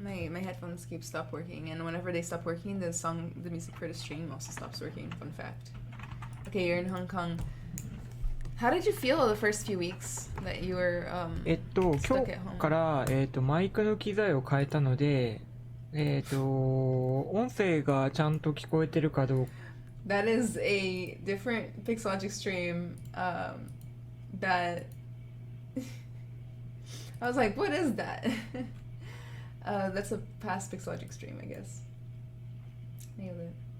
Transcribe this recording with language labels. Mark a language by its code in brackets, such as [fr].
[en] My headphones keep stop working, and whenever they stop working, the music for the stream also stops working. Fun fact. Okay, you're in Hong Kong. How did you feel the first few weeks that you were stuck at home? [ja] 今日からマイクの機材を変えたので、音声がちゃんと聞こえてるかどうか。 [en] That is a different Pixologic stream. That I was like, what is that? That's a past Pixologic stream, I guess. Nailed it.